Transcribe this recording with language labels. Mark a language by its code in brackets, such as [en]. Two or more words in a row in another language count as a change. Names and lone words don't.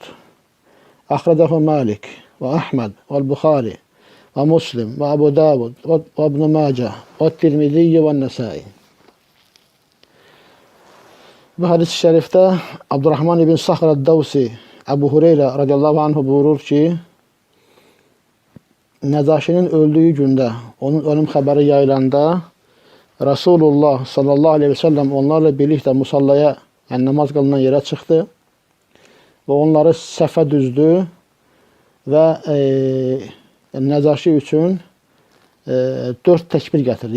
[ar] أخرجه مالك وأحمد والبخاري ومسلم وأبو داود وابن ماجه والترمذي والنسائي. [az] Bu hadis-i şərifdə Abdurrahman ibn Saxr əd-Davsi Əbu Hüreyrə [ar] رضي الله عنه [az] buyurur ki, Nəcaşinin öldüyü gündə, onun ölüm xəbəri yayılanda Rasulullah [ar] صلى الله عليه وسلم [az] onlarla birlikdə musallaya, yəni namaz qılınan yerə çıxdı və onları səhvə düzdü və Nəcaşi üçün 4 təkbir gətirdi.